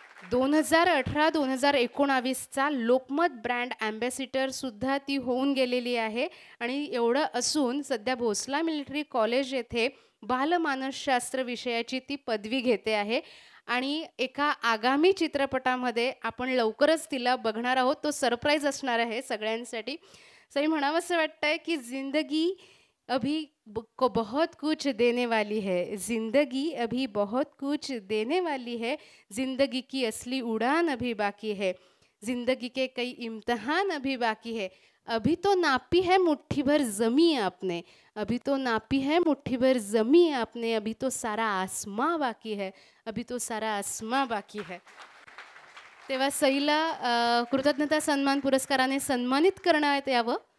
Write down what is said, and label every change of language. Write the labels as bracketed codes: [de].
[mr] 2018-2019चा Lokmat brand ambassador सुद्धा ती होऊन गेलेली आहे. आणि एवढं असून सध्या भोसला मिलिटरी कॉलेज येथे बालमानसशास्त्र विषयाची ती पदवी घेते आहे. आणि एका आगामी चित्रपटामध्ये आपण लवकरच तिला बघणार आहोत. तो सरप्राईज असणार आहे सगळ्यांसाठी. [hi] सई [mr] म्हणावंसं वाटतंय की [hi] जिंदगी अभी बहुत कुछ देने वाली है, जिंदगी अभी बहुत कुछ देने वाली है, जिंदगी की असली उड़ान अभी बाकी है, जिंदगी के कई इम्तहान अभी बाकी है, अभी तो नापी है मुट्ठी भर जमी आपने, अभी तो नापी है मुट्ठी भर जमी आपने, अभी तो सारा आसमां बाकी है, अभी तो सारा आसमां बाकी है. [mr] तेव्हा सईला कृतज्ञता सन्मान पुरस्काराने सन्मानित करण्यात यावं.